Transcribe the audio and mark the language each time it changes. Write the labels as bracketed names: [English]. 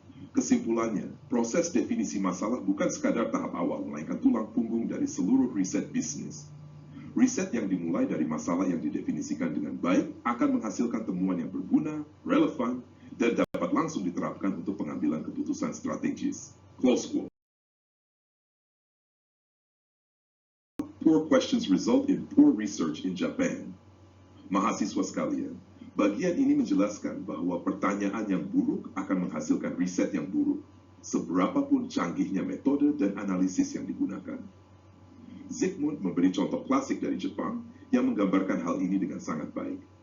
[Indonesian] Kesimpulannya, proses definisi masalah bukan sekadar tahap awal, melainkan tulang punggung dari seluruh riset bisnis. Riset yang dimulai dari masalah yang didefinisikan dengan baik akan menghasilkan temuan yang berguna, relevan, dan dapat langsung diterapkan untuk pengambilan keputusan strategis. [English] Close quote. Poor questions result in poor research in Japan. [Indonesian] Mahasiswa sekalian, bagian ini menjelaskan bahwa pertanyaan yang buruk akan menghasilkan riset yang buruk, seberapapun canggihnya metode dan analisis yang digunakan. Zygmunt memberi contoh klasik dari Jepang yang menggambarkan hal ini dengan sangat baik.